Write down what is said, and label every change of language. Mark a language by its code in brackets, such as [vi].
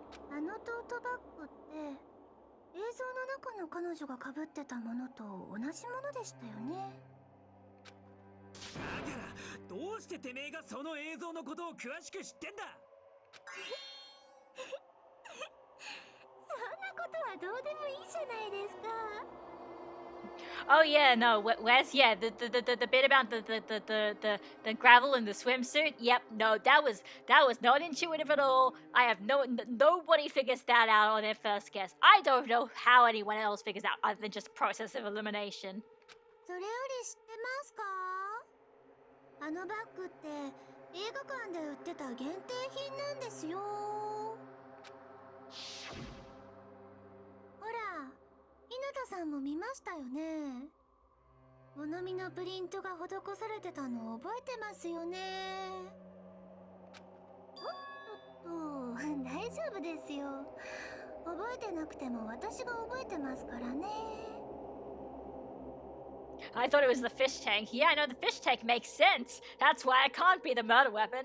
[ja] あのトートバッグって映像の中の彼女が被ってたものと同じものでしたよね。だからどうしててめえがその映像のことを詳しく知ってんだ。そんなことはどうでもいいじゃないですか。 [en] Oh yeah, no. Where's the bit about the gravel and the swimsuit? Yep, no, that was not intuitive at all. I have nobody figures that out on their first guess. I don't know how anyone else figures out other than just process of elimination. [ja] それより知ってますか？あのバッグって映画館で売ってた限定品なんですよ。ほら、稲田さんも見ましたよね。物見のプリントが施されてたのを覚えてますよね。おっと、大丈夫ですよ。覚えてなくても私が覚えてますからね。 [en] I thought it was the fish tank. Yeah, I know the fish tank makes sense. That's why it can't be the murder weapon.